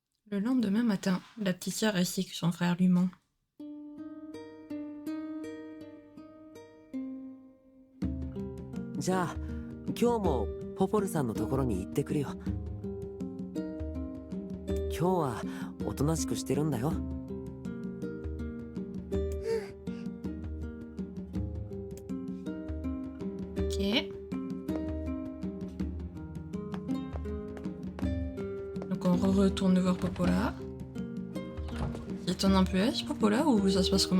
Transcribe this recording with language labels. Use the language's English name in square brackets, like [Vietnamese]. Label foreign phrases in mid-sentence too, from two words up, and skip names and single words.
[French] Le lendemain matin, la petite sœur récit que son frère lui ment. [Japanese] じゃあ今日もポポルさんのところに行ってくるよ。今日はおとなしくしてるんだよ。 [French] Ok. Donc on retourne voir Popola. Il t'en un peu est, Popola, ou ça se passe comment?